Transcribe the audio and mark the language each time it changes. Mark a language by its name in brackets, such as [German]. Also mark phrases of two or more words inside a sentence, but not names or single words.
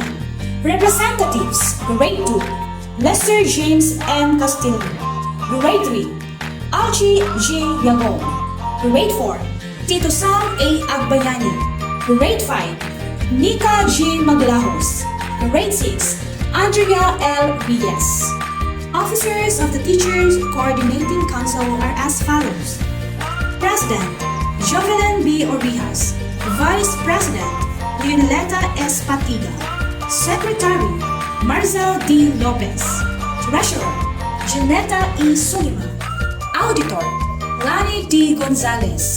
[English] Representatives, Grade 2, Lester James M. Castillo. Grade 3, Algie G. Yagong. Grade 4, Tito Sam A. Agbayani. Grade 5, Nika G. Maglahos. Grade 6, Andrea L. Reyes. Officers of the Teachers Coordinating Council are as follows. President, Jovelyn B. Orijas. Vice President, Leoneleta S. Patiga. Secretary, Marzel D. Lopez. Treasurer, Janetta E. Sulima. Auditor, Lani D. Gonzalez.